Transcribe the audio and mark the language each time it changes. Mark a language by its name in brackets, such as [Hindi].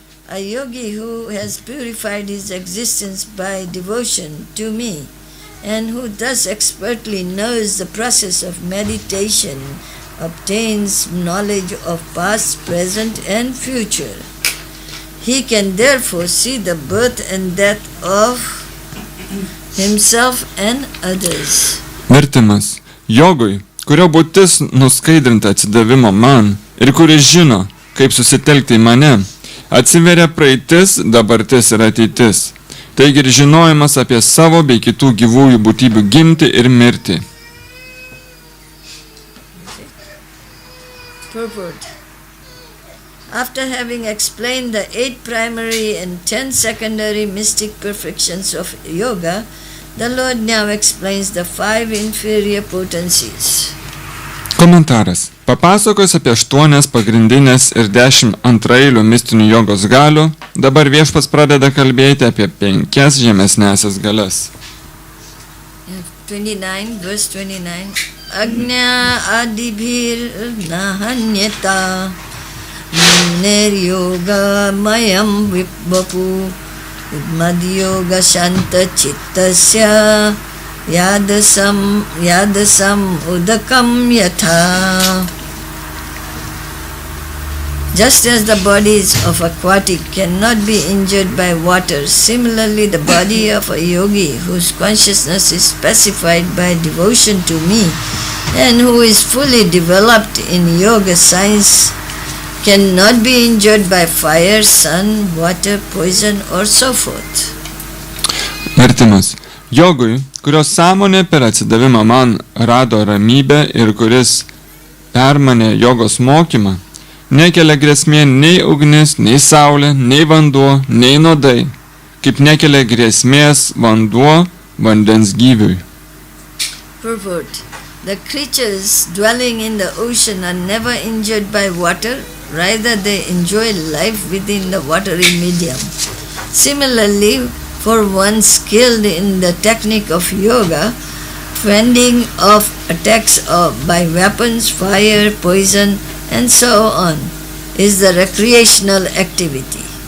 [English] A yogi who has purified his existence by devotion to me and who thus expertly knows the process of meditation obtains knowledge of past, present and future. He can therefore see the birth and death of himself and others. [Lithuanian] Vertimas. Jogui, kurio būtis nuskaidrinta atsidavimo man ir kuris žino, kaip susitelkti į mane, atsiveria praeitis, dabartis ir ateitis. Taigi ir žinojimas apie savo bei kitų gyvųjų būtybių gimti ir mirti. [English] Purport. After having explained the 8 primary and 10 secondary mystic perfections of yoga, the Lord now explains the 5 inferior potencies. [Lithuanian] Komentaras. Papasakos apie 8 pagrindinės ir 10 antraeilių mistinių jogos galių, dabar viešpats pradeda kalbėti apie 5 žemesnėsias galias. [English] 29, verse 29. [Sanskrit] Agnya adibhir nahanyata niryoga mayam vipvapu madyoga shanta chittasya yadasam udakam yatha. [English] Just as the bodies of aquatic cannot be injured by water, similarly the body of a yogi whose consciousness is specified by devotion to me and who is fully developed in yoga science cannot be injured by fire, sun, water, poison or so forth. [Lithuanian] Vertimas. Jogui, kurio sąmonė per atsidavimą man rado ramybę ir kuris permanė jogos mokymą, nekelia grėsmė nei ugnis, nei saulė, nei vanduo, nei nuodai, kaip nekelia grėsmės vanduo vandens gyviui. [English] Purport. The creatures dwelling in the ocean are never injured by water, rather they enjoy life within the watery medium. Similarly, for one skilled in the technique of yoga, fending off attacks by weapons, fire, poison, and so on is the recreational activity.